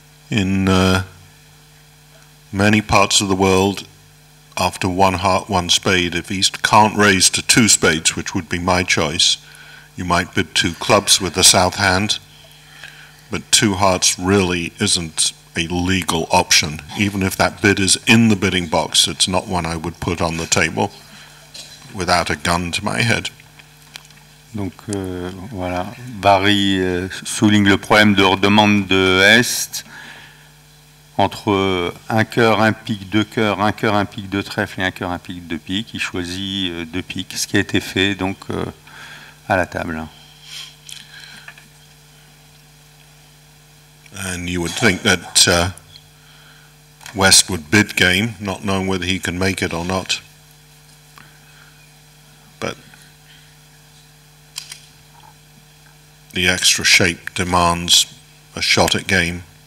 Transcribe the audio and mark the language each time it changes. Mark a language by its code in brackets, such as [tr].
[en] In many parts of the world, after 1 heart, 1 spade, if he can't raise to 2 spades, which would be my choice, you might bid 2 clubs with the south hand, but 2 hearts really isn't a legal option. Even if that bid is in the bidding box, it's not one I would put on the table without a gun to my head. [fr] Donc voilà, Barry souligne le problème de redemande de Est entre un cœur, un pique, 2 cœurs, un cœur, un pique, 2 trèfles et un cœur, un pique, 2 piques. Il choisit 2 piques, ce qui a été fait donc à la table. [en] And you would think that West would bid game, not knowing whether he can make it or not. But the extra shape demands a shot at game.